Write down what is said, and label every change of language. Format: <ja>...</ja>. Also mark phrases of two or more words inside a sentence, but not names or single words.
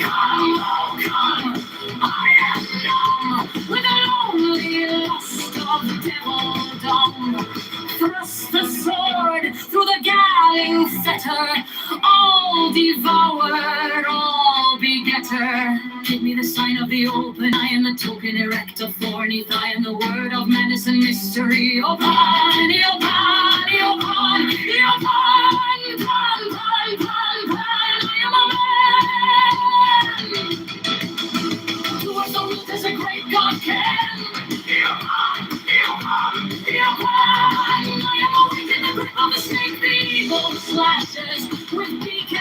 <en>Come, oh come, I am numb with a lonely lust of devildom. Thrust the sword through the galling fetter, all devourer, all begetter. Give me the sign of the open eye and the token erect of thorny thigh and the word of menace and mystery. O Pan, O Pan, O Pan, O Pan, Pan, Pan, Pan, Pan, I am a man. Who is the root as a great God can? O Pan, O Pan, O Pan, I am awake in the grip of the snake, the evil slashes with</en>